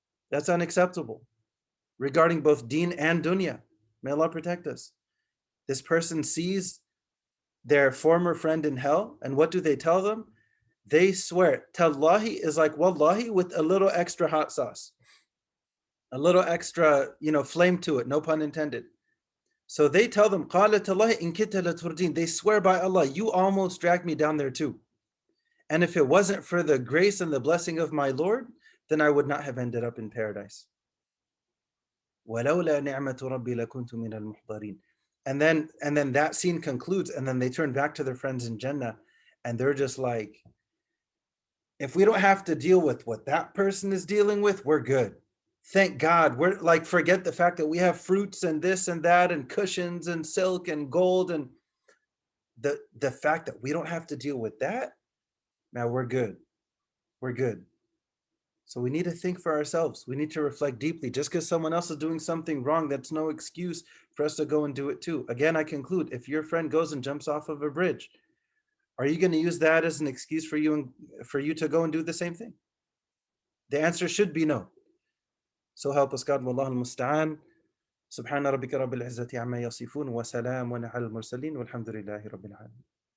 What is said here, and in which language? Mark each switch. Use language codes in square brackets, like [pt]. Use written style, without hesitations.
[en] That's unacceptable regarding both deen and dunya. May Allah protect us. This person sees their former friend in hell, and what do they tell them? They swear. Tallahi is like wallahi with a little extra hot sauce, a little extra, flame to it, no pun intended. So they tell them, قَالَ تَاللَّهِ إِن كِدْتَ لَتُرْدِينَ. They swear by Allah, you almost dragged me down there too. And if it wasn't for the grace and the blessing of my Lord, then I would not have ended up in paradise. [ar] وَلَوْلَا نِعْمَةُ رَبِّي لَكُنْتُ مِنَ الْمُحْضَرِينَ. [en] And then that scene concludes, and then they turn back to their friends in Jannah, and they're just like, if we don't have to deal with what that person is dealing with, we're good. Thank God. We're like, forget the fact that we have fruits and this and that and cushions and silk and gold, and the fact that we don't have to deal with that. Now we're good. We're good. So we need to think for ourselves. We need to reflect deeply. Just because someone else is doing something wrong, that's no excuse for us to go and do it too. Again, I conclude, if your friend goes and jumps off of a bridge, are you going to use that as an excuse for you to go and do the same thing? The answer should be no. So help us God, wallahu al-musta'an. [ar] سبحان ربك رب العزة عما يصفون وسلام على المرسلين والحمد لله رب العالمين.